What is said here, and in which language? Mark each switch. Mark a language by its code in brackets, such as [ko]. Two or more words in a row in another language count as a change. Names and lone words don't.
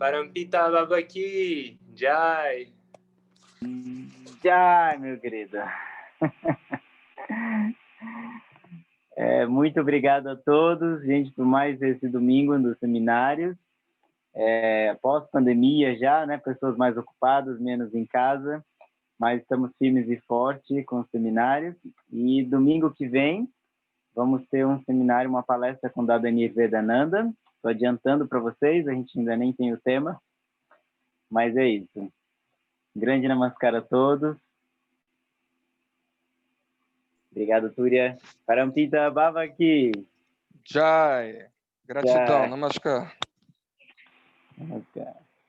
[hi] Parampita Babaki. Jai. Jai, [pt] meu querido. Muito obrigado a todos, gente, por mais esse domingo dos seminários. Pós-pandemia já, né? Pessoas mais ocupadas, menos em casa, mas estamos firmes e fortes com os seminários. E domingo que vem vamos ter um seminário, uma palestra com Dadanir Vedananda. Estou adiantando para vocês, a gente ainda nem tem o tema, mas é isso. Grande namaskar a todos. Obrigado, Túria. [hi] Parampita Babaki. Jai. Gratidão. Jai. Namaskar. Namaskar.